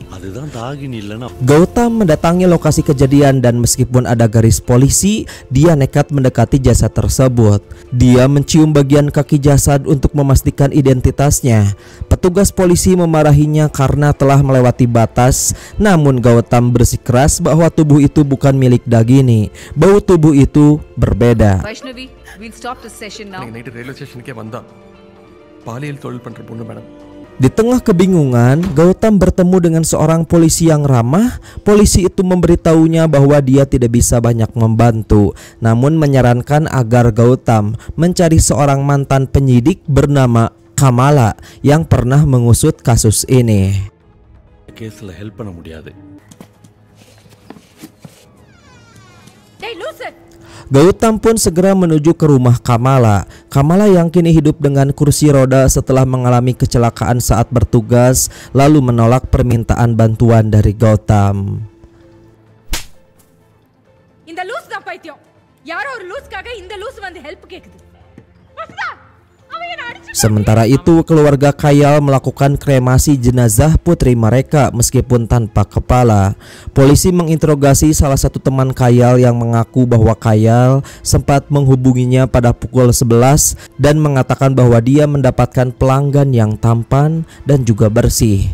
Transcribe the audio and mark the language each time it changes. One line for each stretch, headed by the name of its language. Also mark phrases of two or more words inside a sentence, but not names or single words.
Indonesian: Gautam mendatangi lokasi kejadian dan meskipun ada garis polisi, dia nekat mendekati jasad tersebut. Dia mencium bagian kaki jasad untuk memastikan identitasnya. Petugas polisi memarahinya karena telah melewati batas, namun Gautam bersikeras bahwa tubuh itu bukan milik Dagini. Bau tubuh itu berbeda.
English: Vaishnavi, we'll stop the session now.
Indonesian: Di tengah kebingungan, Gautam bertemu dengan seorang polisi yang ramah. Polisi itu memberitahunya bahwa dia tidak bisa banyak membantu, namun menyarankan agar Gautam mencari seorang mantan penyidik bernama Kamala yang pernah mengusut kasus ini. Gautam pun segera menuju ke rumah Kamala. Kamala yang kini hidup dengan kursi roda setelah mengalami kecelakaan saat bertugas, lalu menolak permintaan bantuan dari Gautam.
Tamil: இந்த லூஸ் தான் பைத்தியம். யாரோ ஒரு லூஸ்க்காக இந்த லூஸ் வந்து ஹெல்ப் கேக்குது.
Indonesian: Sementara itu, keluarga Kayal melakukan kremasi jenazah putri mereka meskipun tanpa kepala. Polisi menginterogasi salah satu teman Kayal yang mengaku bahwa Kayal sempat menghubunginya pada pukul 11 dan mengatakan bahwa dia mendapatkan pelanggan yang tampan dan juga bersih.